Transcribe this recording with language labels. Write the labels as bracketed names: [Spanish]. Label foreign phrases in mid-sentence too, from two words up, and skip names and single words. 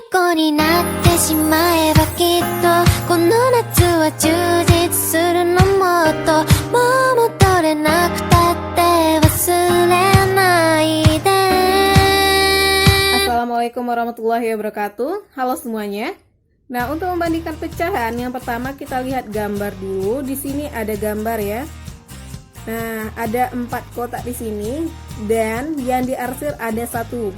[Japanese] になってしまえばきっとこの夏は充実するのもっともう戻れなくたって忘れないで。 [Arabic] السلام عليكم ورحمة الله وبركاته. [Indonesian] Halo semuanya. Nah, untuk membandingkan pecahan, yang pertama kita lihat gambar dulu. Di sini ada gambar ya. Nah, ada 4 kotak di sini dan yang diarsir ada 1.